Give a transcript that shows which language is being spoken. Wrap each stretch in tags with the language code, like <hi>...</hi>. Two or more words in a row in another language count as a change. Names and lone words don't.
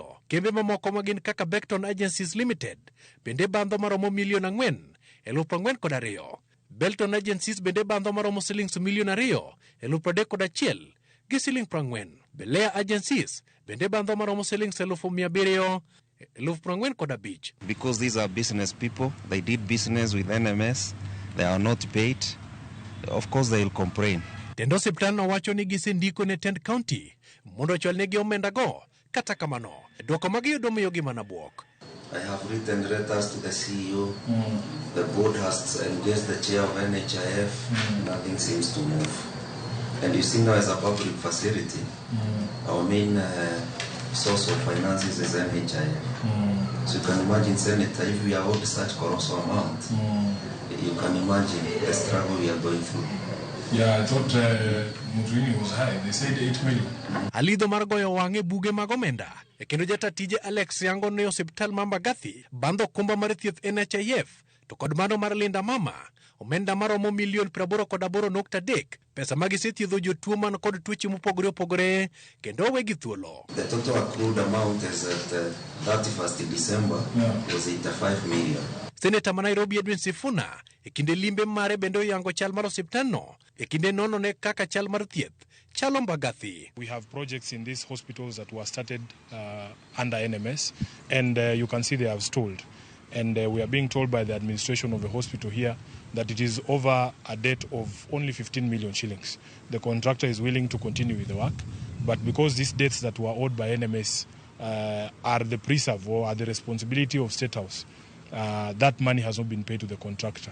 <luo>Kembe mamoko magin kaka Beckton Agencies Limited bende bandho maromo Sh1,042,000. Belton Agencies bende bandho maromo Sh2,031,031 gi Sh40. Belea Agencies bende bandho maromo Sh745,000.</luo> <en>Because these are business people, they did business with NMS, they are not paid, of course they will complain.</en> <luo>Tendo osiptal no wacho ni gisendiko ne tend county mondo ochwalnegi omenda go, kata kamano dwoko magiyudo miyogi mana buok.</luo> <en>I have written letters to the CEO, the board has engaged the chair of NHIF, nothing seems to move. And you see now as a public facility, our main source of finances is NHIF. So you can imagine, Senator, if we are owed such colossal amount, you can imagine the struggle we are going through. Yeah, I thought Mutrini was high. They said 8 million.</en> <luo>Alidho mar goyo wang'e buge mag omenda. E kendo jatatije Alex yango ne osiptal ma Mbagathi bandho kumba mar thieth NHIF to kod mano mar Linda Mama omenda maromo milion 88.3. Pesa magisethiedho jotuo man kod tuoche mopogore opogore kendo wegi thuolo.</luo> <en>The total accrued amount is at 31st December was 85 million.</en> <luo>Senator ma Nairobi Edwin Sifuna e kinde limbe mare bendo yango chal mar osiptalno e kinde nono ne kaka chal mar thieth chalo Mbagathi.</luo> <en>We have projects in these hospitals that were started under NMS, and you can see they have stalled. And we are being told by the administration of the hospital here that it is over a debt of only 15 million shillings. The contractor is willing to continue with the work, but because these debts that were owed by NMS are the preserve or are the responsibility of State House, that money has not been paid to the contractor.</en>